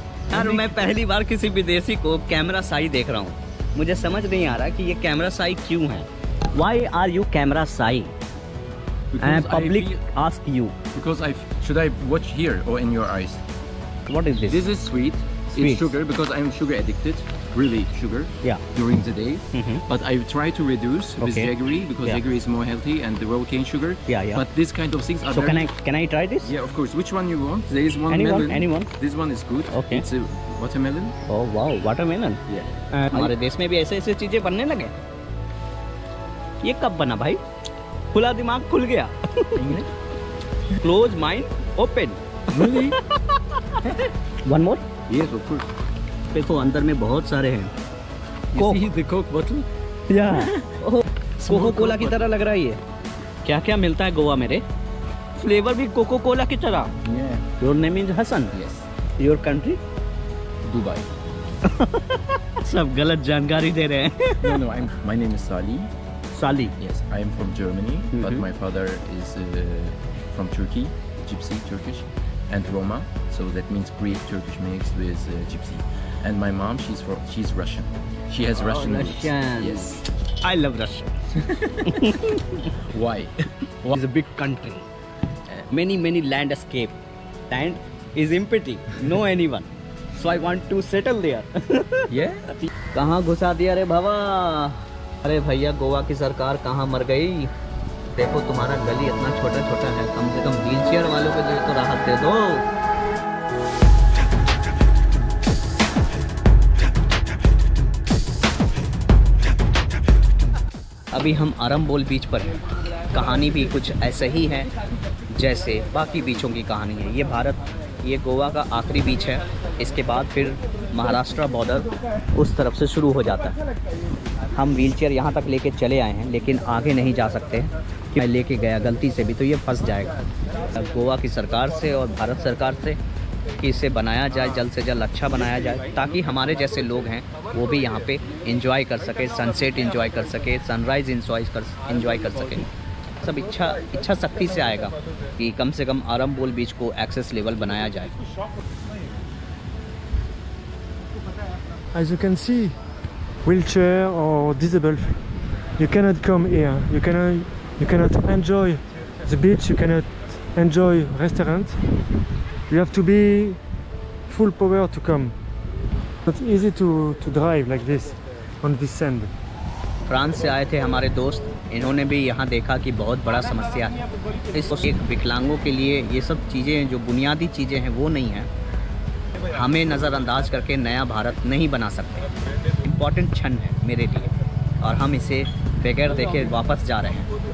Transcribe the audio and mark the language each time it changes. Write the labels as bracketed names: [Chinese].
[Hindi] यार मैं पहली बार किसी विदेशी को कैमरा साई देख रहा हूँ। मुझे समझ नहीं आ रहा कि ये कैमरा साई क्यों है। [English] Why are you camera shy? And public ask you. Because should I watch here or in your eyes? What is this? This is sweet. Sweet. It's sugar because I'm sugar addicted. Really sugar. Yeah. During the day. But I try to reduce with Okay. jaggery because Yeah. jaggery is more healthy and the raw cane sugar. Yeah. But this kind of things are So very... can I try this? Yeah, of course. Which one you want? There is one Anyone, melon. anyone. This one is good. Okay. It's a watermelon. Oh wow, watermelon. Yeah. [Hindi] हमारे देश में भी ऐसे चीजें बनने लगे। ये कब बना भाई? खुला दिमाग खुल गया। [English] Close mind, open. Really? One more. Yes, of course. [Hindi] देखो अंदर में बहुत सारे हैं। [English] You see the Coke bottle? [Hindi] Cocoa Cola की तरह लग रहा है ये। क्या क्या मिलता है गोवा मेरे? फ्लेवर भी कोको कोला की तरह। [English] Yeah. Your name is Hassan. Yes. Your country? Dubai. [Hindi] सब गलत जानकारी दे रहे हैं। [English] No, my name is Salih. [Hindi] साली। [English] Yes, I am from Germany, but my father is from Turkey, Gypsy Turkish, and Roma. So that means Greek Turkish mixed with Gypsy. And my mom, she's Russian. She has Russian roots. Russian. Yes. I love Russia. Why? It's a big country. Many landscape. Land is empty. No anyone. So I want to settle there. Yeah. [Hindi] कहाँ घुसा दिया रे बाबा? अरे भैया गोवा की सरकार कहाँ मर गई? देखो तुम्हारा गली इतना छोटा है, कम से कम व्हीलचेयर वालों को तो राहत दे दो। अभी हम आरंबोल बीच पर हैं। कहानी भी कुछ ऐसे ही है जैसे बाकी बीचों की कहानी है। ये गोवा का आखिरी बीच है। इसके बाद फिर महाराष्ट्र बॉर्डर उस तरफ से शुरू हो जाता है। हम व्हीलचेयर यहाँ तक लेके चले आए हैं, लेकिन आगे नहीं जा सकते कि मैं लेके गया गलती से भी तो ये फंस जाएगा। गोवा की सरकार से और भारत सरकार से कि इसे बनाया जाए, जल्द से जल्द अच्छा बनाया जाए, ताकि हमारे जैसे लोग हैं वो भी यहाँ पे एंजॉय कर सके, सनसेट एंजॉय कर सके, सनराइज़ एंजॉय कर सके। सब इच्छा शक्ति से आएगा कि कम से कम आरंबोल बीच को एक्सेस लेवल बनाया जाए। [English] As you can see, wheelchair or disabled, you cannot come here. You cannot enjoy the beach. You cannot enjoy restaurant. You have to be full power to come. It's not easy to drive like this on this sand. [Hindi] France से आए थे हमारे दोस्त, इन्होंने भी यहाँ देखा कि बहुत बड़ा समस्या है। इस एक विकलांगों के लिए ये सब चीज़ें जो बुनियादी चीज़ें हैं वो नहीं हैं। हमें नज़रअंदाज करके नया भारत नहीं बना सकते। इम्पॉर्टेंट क्षण है मेरे लिए और हम इसे बगैर देखे वापस जा रहे हैं।